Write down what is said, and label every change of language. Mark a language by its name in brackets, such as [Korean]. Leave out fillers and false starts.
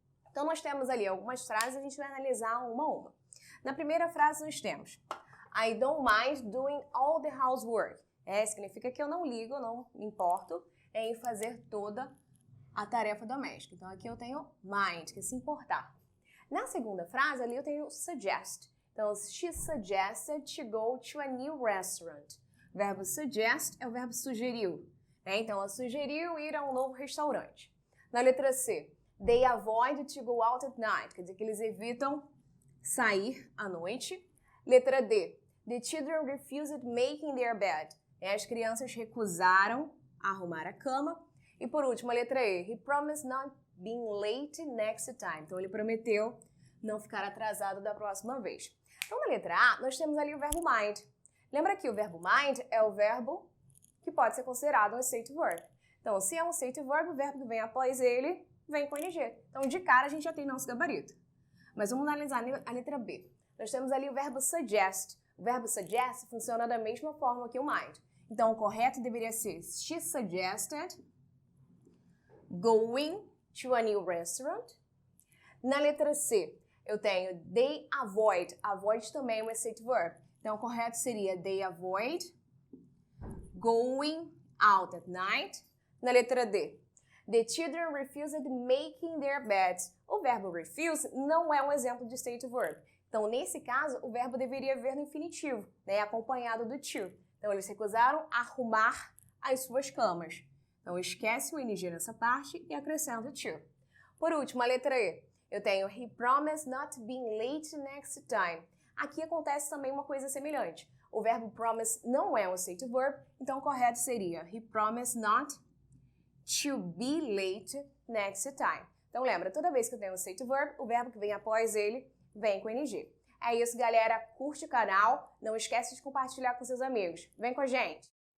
[Portuguese] Então, nós temos ali algumas frases, a gente vai analisar uma a uma. Na primeira frase, nós temos [English] I don't mind doing all the housework. [Portuguese] Significa que eu não ligo, não me importo em fazer toda a tarefa doméstica. Então, aqui eu tenho mind, que é se importar. Na segunda frase, ali eu tenho suggest. Então, [English] she suggested to go to a new restaurant. [Portuguese] O verbo suggest é o verbo sugeriu. Então, ela sugeriu ir a um novo restaurante. Na letra C, [English] they avoid to go out at night. [Portuguese] Quer dizer que eles evitam sair à noite. Letra D, [English] the children refused making their bed. [Portuguese] As crianças recusaram arrumar a cama. E por último, a letra E, [English] he promised not being late next time. [Portuguese] Então, ele prometeu não ficar atrasado da próxima vez. Então, na letra A, nós temos ali o verbo mind. Lembra que o verbo mind é o verbo que pode ser considerado um state verb. Então, se é um state verb, o verbo que vem após ele vem com ing. Então, de cara, a gente já tem nosso gabarito. Mas vamos analisar a letra B. Nós temos ali o verbo suggest. O verbo suggest funciona da mesma forma que o mind. Então, o correto deveria ser [English] she suggested going to a new restaurant. [Portuguese] Na letra C, eu tenho [English] they avoid. [Portuguese] Avoid também é um state verb. Então, o correto seria [English] they avoid going out at night. [Portuguese] Na letra D, [English] the children refused making their beds. [Portuguese] O verbo refuse não é um exemplo de state verb. Então, nesse caso, o verbo deveria vir no infinitivo, né, acompanhado do to. Então, eles recusaram arrumar as suas camas. Então, esquece o ing nessa parte e acrescenta o to. Por último, a letra E. Eu tenho [English] he promised not being late next time. [Portuguese] Aqui acontece também uma coisa semelhante. O verbo promise não é um state verb, então o correto seria [English] he promised not to be late next time. [Portuguese] Então lembra, toda vez que eu tenho um state verb, o verbo que vem após ele vem com ing. É isso, galera. Curte o canal, não esquece de compartilhar com seus amigos. Vem com a gente!